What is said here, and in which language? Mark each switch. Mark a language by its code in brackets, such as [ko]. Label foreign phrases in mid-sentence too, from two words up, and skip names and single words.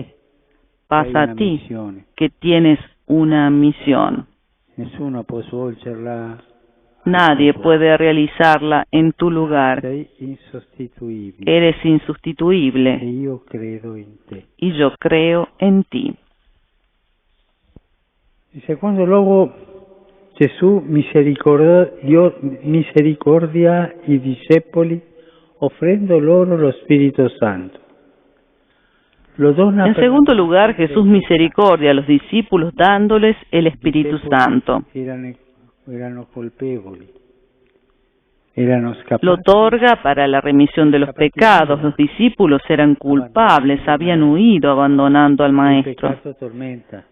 [es] Paz a ti, que tienes una misión. Nadie puede realizarla en tu lugar. Eres insustituible. Y yo creo en ti. [it] In secondo luogo, Gesù misericordia i discepoli offrendo loro lo Spirito Santo. [es] En segundo lugar, Jesús misericordia a los discípulos dándoles el Espíritu Santo. Lo otorga para la remisión de los pecados. Los discípulos eran culpables, habían huido abandonando al Maestro.